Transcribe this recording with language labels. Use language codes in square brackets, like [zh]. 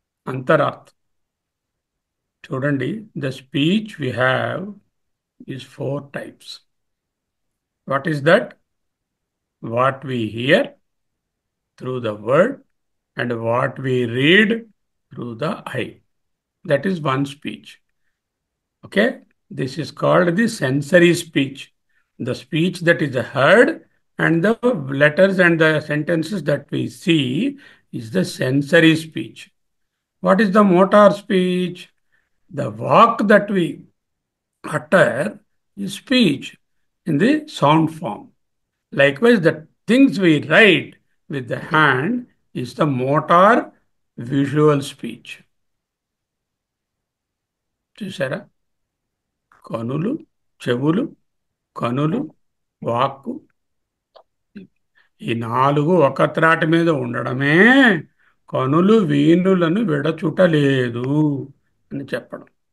[te] అంతరార్థం చూడండి. [en] The speech we have is four types. What is that? What we hear through the word and what we read through the eye. That is one speech. Okay, this is called the sensory speech. The speech that is heard and the letters and the sentences that we see is the sensory speech. What is the motor speech? The walk that we utter is speech in the sound form. Likewise, the things we write with the hand is the motor visual speech. [te] చూసారా? కనులు, చెవులు, కనులు, వాక్కు, ఈ నాలుగు ఒక త్రాటి మీద ఉండడమే కనులు వీణులను విడచుటలేదు అని చెప్పడం.